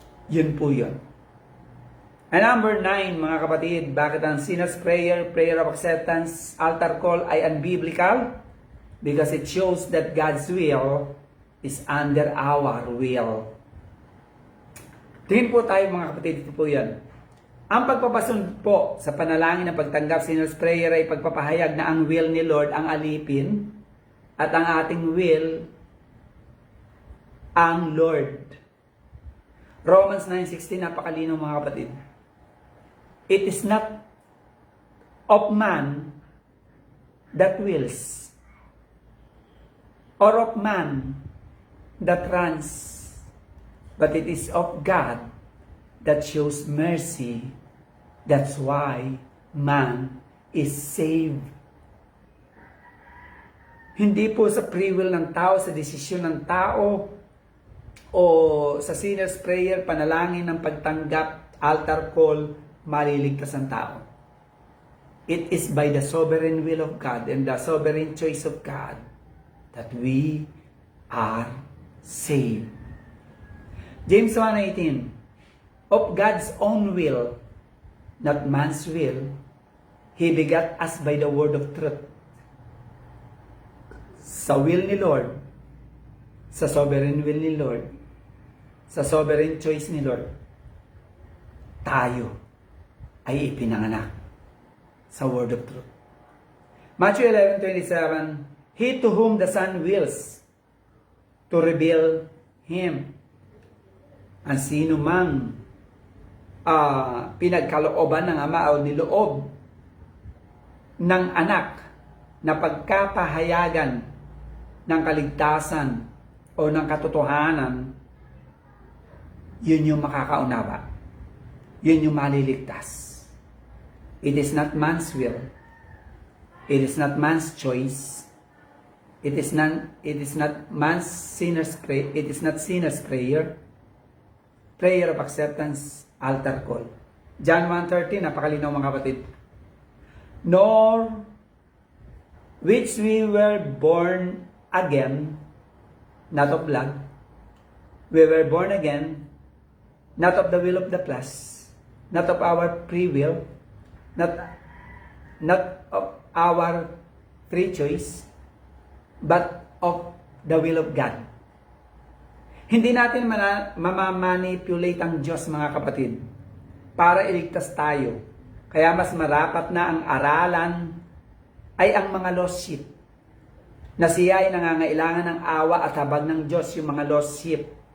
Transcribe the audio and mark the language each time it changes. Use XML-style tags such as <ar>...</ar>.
<tl>Yun po yun.</tl> <en>And number 9,</en> <tl>mga kapatid, bakit ang sinner's prayer, prayer of acceptance, altar call ay unbiblical?</tl> <en>Because it shows that God's will is under our will.</en> <tl>Tingin po tayo mga kapatid, ito po yan. Ang pagpapasunod po sa panalangin ng pagtanggap sinner's prayer ay pagpapahayag na ang will ni Lord ang alipin at ang ating will ang Lord. Romans 9:16, napakalinaw mga kapatid.</tl> <en>It is not of man that wills, or of man that runs, but it is of God that shows mercy. That's why man is saved.</en> <tl>Hindi po sa free will ng tao, sa desisyon ng tao, o sa sinner's prayer, panalangin ng pagtanggap, altar call, maliligtas ang tao.</tl> <en>It is by the sovereign will of God and the sovereign choice of God that we are saved. James 1:18, of God's own will, not man's will, He begat us by the word of truth.</en> <tl>Sa will ni Lord, sa sovereign will ni Lord, sa sovereign choice ni Lord, tayo ay ipinanganak sa word of truth.</tl> <en>Matthew 11:27, He to whom the Son wills to reveal Him.</en> <tl>Ang sino mang pinagkalooban ng Ama o niloob ng anak na pagkapahayagan ng kaligtasan o ng katotohanan, yun yung makakaunawa. Yun yung maliligtas.</tl> <en>It is not man's will. It is not man's choice. It is not man's sinner's prayer. It is not sinner's prayer. Prayer of acceptance, altar call. John 1:13,</en> <tl>napakalinaw mga kapatid.</tl> <en>Nor which we were born again, not of blood. We were born again, not of the will of the flesh, not of our free will, not of our free choice, but of the will of God.</en> <tl>Hindi natin mamamanipulate ang Diyos, mga kapatid, para iligtas tayo. Kaya mas marapat na ang aralan ay ang mga lost sheep, na siya ay nangangailangan ng awa at habag ng Diyos, yung mga lost sheep.</tl>